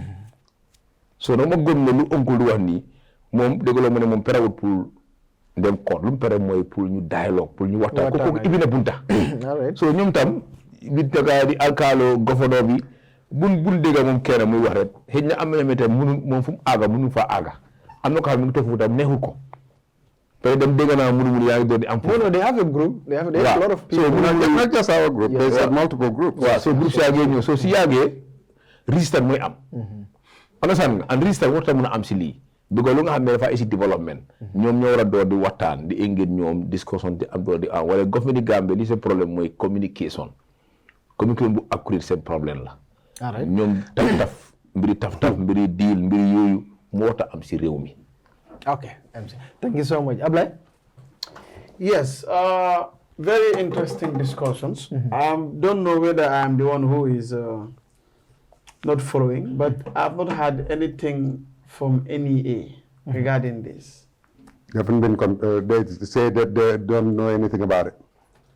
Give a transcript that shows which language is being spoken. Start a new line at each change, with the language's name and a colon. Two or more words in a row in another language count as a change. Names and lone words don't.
Wolof: so nag ma gëm ne lu oncle du wax nii moom déggoo mu ne moom perewut pour dem koot lu mu pere mooy pour ñu dialogue pour ñu waxtaan kooku ibi na bunta so ñoom tam bi daga di alkaalo gouverneur bi buñ dégga moom kenn muy wax rek xëy na am na ñoo tam moom fu mu aaga mënu fa aaga am na ko xam ne mu ngi toog fu tam neexul ko peut dem dégg naa mënu yaa ngi doon di am foofu.
English: No, they have a group. They have a lot of people. So not just our group. There's multiple groups.
Wolof: waaw so groupe yaa ngi ñëw so si yàggee register mooy am. understand nga
English: and register
Wolof: warut a mën a am si lii. because lu nga xam ne dafa isi développement. ñoom ñoo war a door di waxtaan di engage ñoom discussion di am door di am wala government di Gambie li seen problème mooy communication bu accurate seen problème la. ñoom taf taf mbiri deal mbiri yooyu moo war a am si réew mi.
English: Okay, MC. Thank you so much. Ablay? Yes, very interesting discussions. Don't know whether I'm the one who is not following, but I've not had anything from NEA regarding this. They haven't been, they say that they don't know anything about it.